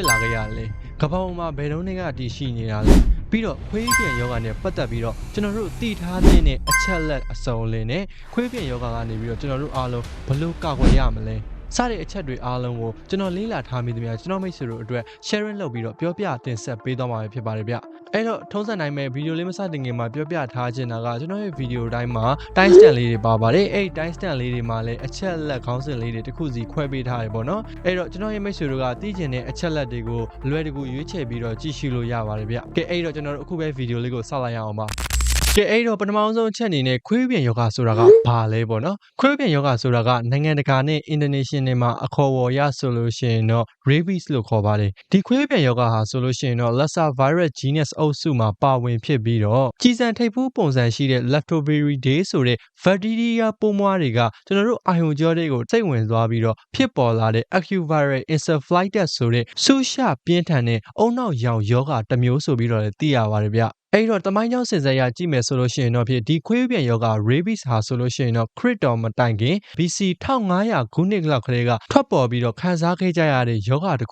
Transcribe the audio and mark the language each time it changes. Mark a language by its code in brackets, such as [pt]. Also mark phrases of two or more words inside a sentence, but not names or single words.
[my] လာခဲ့ရလဲကမ္ဘာပေါ်မှာဘယ်တုန်းကတည်ရှိနေတာလဲပြီးတော့ခွေးပြန်ယောဂါနဲ့ပတ်သက်ပြီးတော့ကျွန်တော်တို့သိထားတဲ့အချက်လက်အစုံလင်နဲ့ခွေးပြန်ယောဂါကနေပြီးတော့ကျွန်တော်တို့အားလုံးဘယ်လိုကာ ကွယ်ရမလဲစတဲ့အချက်တွေအားလုံးကိုကျွန်တော်လေးလာထားမိသမျှကျွန်တော်မိတ်ဆွေတို့အတွက် sharing လုပ်ပြီးတော့ပြောပြတင်ဆက်ပေးသွားမှာဖြစ်ပါတယ်ဗျ အဲ့တော့ထုံးစံတိုင်းပဲဗီဒီယိုလေးမစတင်ခင်မှာပြောပြထားချင်တာကကျွန်တော်ရဲ့ဗီဒီယိုတိုင်းမှာ [en] time stamp [my] လေးတွေပါပါတယ်အဲ့ [en] time stamp [my] လေးတွေမှာလည်းအချက်လက်ခေါင်းစဉ်လေးတွေတစ်ခုစီခွဲပေးထားတယ်ပေါ့နော်အဲ့တော့ကျွန်တော်ရဲ့မိတ်ဆွေတို့ကသိချင်တဲ့အချက်လက်တွေကိုလွယ်တကူရွေးချယ်ပြီးတော့ကြည့်ရှုလို့ရပါတယ်ဗျကဲအဲ့တော့ကျွန်တော်တို့အခုပဲဗီဒီယိုလေးကိုစလိုက်ရအောင်ပါကဲအဲ့တော့ပထမဆုံးအချက်အနေနဲ့ခွေးပြန်ယောဂဆိုတာကဘာလဲပေါ့နော်ခွေးပြန်ယောဂဆိုတာက နိုင်ငံတကာနဲ့ international မှာအခေါ်အဝေါ်ရဆိုလို့ရှိရင်တော့ rabies လို့ခေါ်ပါတယ်ဒီခွေးပြန်ယောဂဟာဆိုလို့ရှိရင်တော့ [en] Lassa virus genus [my] အုပ်စုမှာပါဝင်ဖြစ်ပြီးတော့ကြီးစံထိပ်ဖူးပုံစံရှိတဲ့ Lactobacillidae ဆိုတဲ့ bacteria ပိုးမွှားတွေကကျွန်တော်တို့အာယုံကြောတွေကို စိတ်ဝင်သွားပြီးတော့ဖြစ်ပေါ်လာတဲ့ [en] acute viral encephalitis [my] ဆိုတဲ့ဆူရှပြင်းထန်တဲ့အုံနောက်ရောင်ယောဂတစ်မျိုးဆိုပြီးတော့လည်းသိရပါတယ်ဗျအဲ့တော့တမိုင်းကြောင်းစင်စက်ရကြည့်မယ်ဆိုလို့ရှိရင်တော့ ဖြစ်ဒီခွေးပြန်ယောဂ rabies ဟာဆိုလို့ရှိရင်တော့ခရစ်တော်မတိုင်ခင် BC 1500ခုနှစ်လောက်ကလေးကထွက်ပေါ်ပြီးတော့ခန်းစားခဲ့ကြရတဲ့ယောဂတစ်